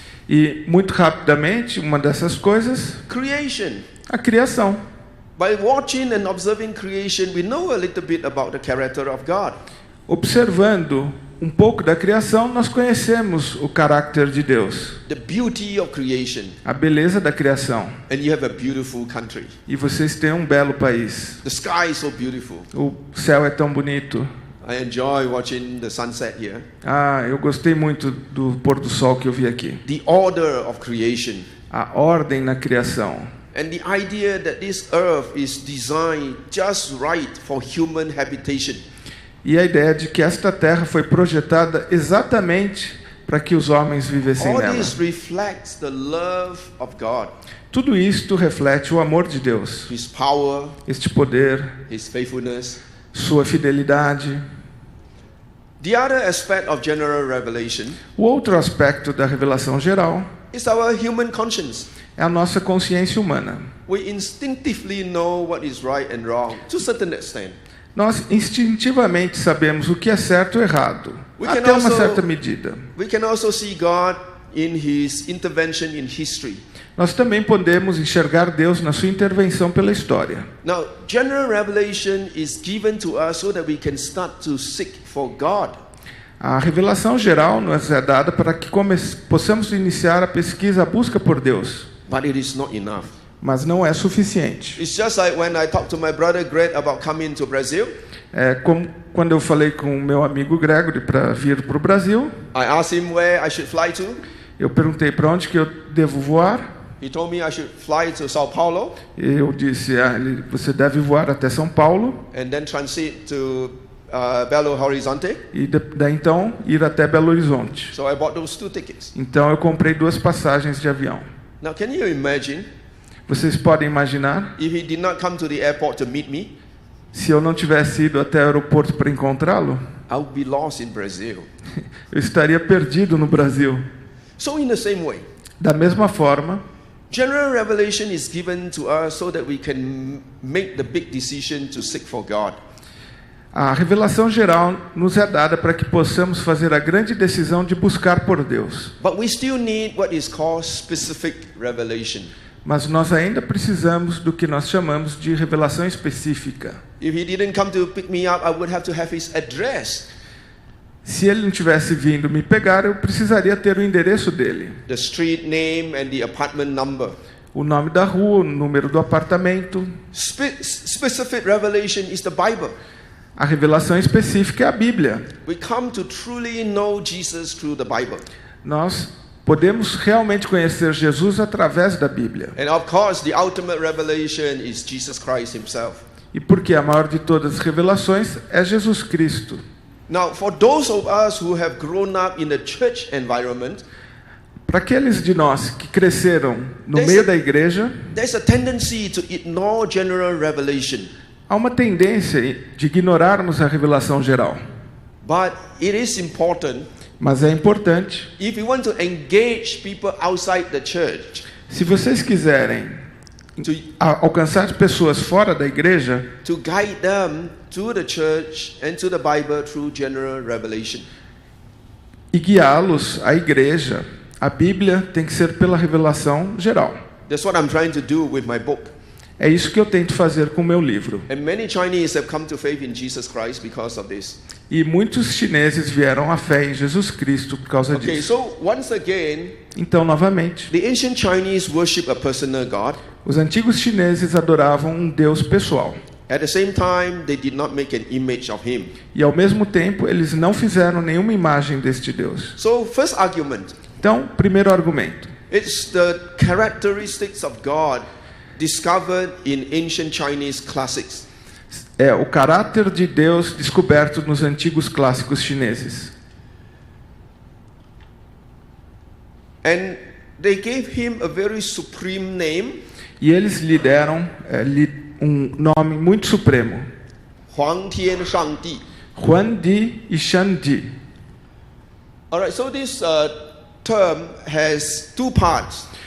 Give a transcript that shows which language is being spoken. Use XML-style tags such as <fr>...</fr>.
<pt>E muito rapidamente, uma dessas coisas,</pt> <en>Creation.</en> <pt>a criação.</pt> <en>By watching and observing creation, we know a little bit about the character of God.</en> <pt>Observando um pouco da criação, nós conhecemos o caráter de Deus,</pt> <en>The beauty of creation.</en> <pt>a beleza da criação.</pt> <en>And you have a beautiful country.</en> <pt>E vocês têm um belo país.</pt> <en>The sky is so beautiful.</en> <pt>O céu é tão bonito.</pt> <en>I enjoy watching the sunset here.</en> <pt>Ah, eu gostei muito do pôr do sol que eu vi aqui.</pt> <en>The order of creation.</en> <pt>A ordem na criação.</pt> <en>And the idea that this earth is designed just right for human habitation.</en> <pt>E a ideia de que esta terra foi projetada exatamente para que os homens vivessem</pt> <en>All</en> <pt>nela.</pt> <en>this reflects the love of God,</en> <pt>Tudo isto reflete o amor de Deus,</pt> <en>His power,</en> <pt>este poder,</pt> <en>His faithfulness.</en> <pt>sua fidelidade.</pt> <en>The other aspect of general revelation</en> <pt>O outro aspecto da revelação geral</pt> <en>is our human conscience.</en> <pt>é a nossa consciência humana.</pt> <en>We instinctively know what is right and wrong to a certain extent.</en> <pt>Nós instintivamente sabemos o que é certo ou errado,</pt> <en>We can</en> <pt>até uma</pt> <en>also-</en> <pt>certa medida.</pt> <en>We can also see God in His intervention in history.</en> <pt>nós também podemos enxergar Deus na sua intervenção pela história.</pt> <en>Now, general revelation is given to us so that we can start to seek for God.</en> <pt>A revelação geral nos é dada para que possamos iniciar a pesquisa, a busca por Deus.</pt> <en>But it is not enough.</en> <pt>Mas não é suficiente.</pt> <en>It's just like when I talked to my brother Greg about coming to Brazil.</en> <pt>É como quando eu falei com o meu amigo Gregory para vir para o Brasil.</pt> <en>I asked him where I should fly to.</en> <pt>Eu perguntei para onde que eu devo voar.</pt> <en>He told me I should fly to São Paulo.</en> <pt>Eu disse, você deve voar até São Paulo.</pt> <en>And then transit to Belo Horizonte.</en> <pt>E daí então ir até Belo Horizonte.</pt> <en>So I bought those 2 tickets.</en> <pt>Então eu comprei 2 passagens de avião.</pt> <en>Now, can you imagine?</en> <pt>Vocês podem imaginar?</pt> <en>If he did not come to the airport to meet me,</en> <pt>se eu não tivesse ido até o aeroporto para encontrá-lo,</pt> <en>I would be lost in Brazil.</en> <pt>eu estaria perdido no Brasil.</pt> <en>So in the same way,</en> <pt>da mesma forma,</pt> <en>general revelation is given to us so that we can make the big decision to seek for God.</en> <pt>A revelação geral nos é dada para que possamos fazer a grande decisão de buscar por Deus.</pt> <en>But we still need what is called specific revelation.</en> <pt>Mas nós ainda precisamos do que nós chamamos de revelação específica.</pt> <en>If he didn't come to pick me up, I would have to have his address.</en> <pt>Se ele não tivesse vindo me pegar, eu precisaria ter o endereço dele.</pt> <en>The street name and the apartment number.</en> <pt>O nome da rua, o número do apartamento.</pt> <en>Specific revelation is the Bible.</en> <pt>A revelação específica é a Bíblia.</pt> <en>We come to truly know Jesus through the Bible.</en> <pt>Nós podemos realmente conhecer Jesus através da Bíblia.</pt> <en>And of course, the ultimate revelation is Jesus Christ himself.</en> <pt>E porque a maior de todas as revelações é Jesus Cristo.</pt> <en>Now, for those of us who have grown up in the church environment,</en> <pt>para aqueles de nós que cresceram no meio da igreja,</pt> <en>there's a tendency to ignore general revelation.</en> <pt>Há uma tendência de ignorarmos a revelação geral.</pt> <en>But it is important.</en> <pt>Mas é importante.</pt> <en>If you want to engage people outside the church,</en> <pt>se vocês quiserem alcançar pessoas fora da igreja,</pt> <en>to guide them to the church and to the Bible through general revelation.</en> <pt>E guiá-los à igreja, a Bíblia tem que ser pela revelação geral.</pt> <en>That's what I'm trying to do with my book.</en> <pt>É isso que eu tento fazer com o meu livro.</pt> <en>And many Chinese have come to faith in Jesus Christ because of this.</en> <pt>E muitos chineses vieram à fé em Jesus Cristo por causa disso.</pt> <en>Okay, so once again,</en> <pt>então novamente,</pt> <en>the ancient Chinese worship a personal God.</en> <pt>Os antigos chineses adoravam um Deus pessoal.</pt> <en>At the same time, they did not make an image of him.</en> <pt>E ao mesmo tempo, eles não fizeram nenhuma imagem deste Deus.</pt> <en>So, first argument.</en> <pt>Então, primeiro argumento.</pt> <en>It's the characteristics of God discovered in ancient Chinese classics.</en> <pt>É o caráter de Deus descoberto nos antigos clássicos chineses.</pt> <en>And they gave him a very supreme name.</en> <pt>E eles lhe deram um nome muito supremo.</pt> <zh>Huang Tian Shang Di.</zh> <pt>Huan Di e Shan Di.</pt> <en>All right, so this term has 2 parts.</en>